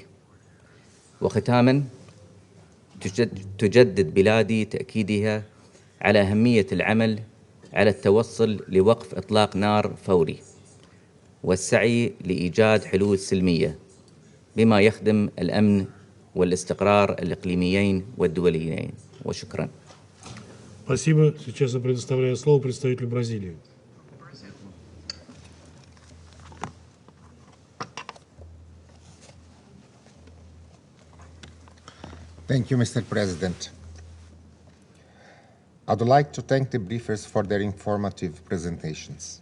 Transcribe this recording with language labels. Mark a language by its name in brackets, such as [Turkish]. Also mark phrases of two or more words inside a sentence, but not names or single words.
[Arabic] وختاماً، تجدد بلادي تأكيدها على أهمية العمل على التوصل لوقف إطلاق نار فوري والسعي لإيجاد حلول سلمية بما يخدم الأمن والاستقرار الإقليميين والدوليين. وشكراً. [Russian] Спасибо. Сейчас я предоставляю слово представителю Бразилии. [English] Thank you, Mr. President. I'd like to thank the briefers for their informative presentations.